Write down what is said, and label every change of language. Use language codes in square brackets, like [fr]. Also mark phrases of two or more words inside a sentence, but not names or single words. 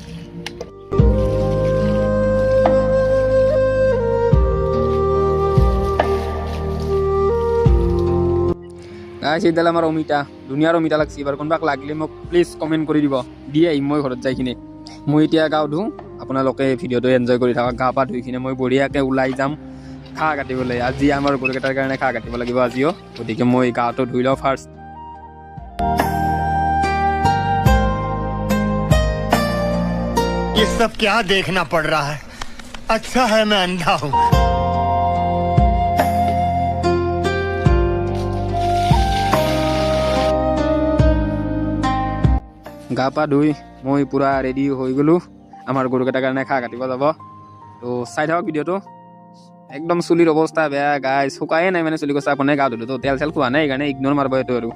[as] গাইছ, এইডাল আমাৰ অমিতা, ধুনীয়াৰ অমিতা লাগছি। এবাৰ কোনোবাক লাগিলে মোক প্লিজ কমেণ্ট কৰি দিব, দি আহিম মই ঘৰত যাই কিনে। মই এতিয়া গা ধুওঁ, আপোনালোকে ভিডিঅ'টো এনজয় কৰি থাকক। গা পা ধুই কিনে মই বঢ়িয়াকৈ ওলাই যাম ঘাঁহ কাটিবলৈ। আজি আমাৰ গৰুকেইটাৰ কাৰণে ঘাঁহ কাটিব লাগিব আজিও, গতিকে মই গাটো ধুই লওঁ ফাৰ্ষ্ট। [hi] ये सब क्या देखना पड़ रहा है? अच्छा है मैं अंधा हूँ। [as] গা পা ধুই মই পূৰা ৰেডি হৈ গ'লোঁ আমাৰ গৰুকেইটাৰ কাৰণে ঘাঁহ কাটিব যাব। তো চাই থাকক ভিডিঅ'টো। একদম চুলিৰ অৱস্থা বেয়া গাইছ, শুকায়ে নাই মানে চুলি কচা আপুনি গা ধুলোঁ, তো তেল চেল খোৱা নাই, সেইকাৰণে ইগন'ৰ মাৰিব এইটো আৰু।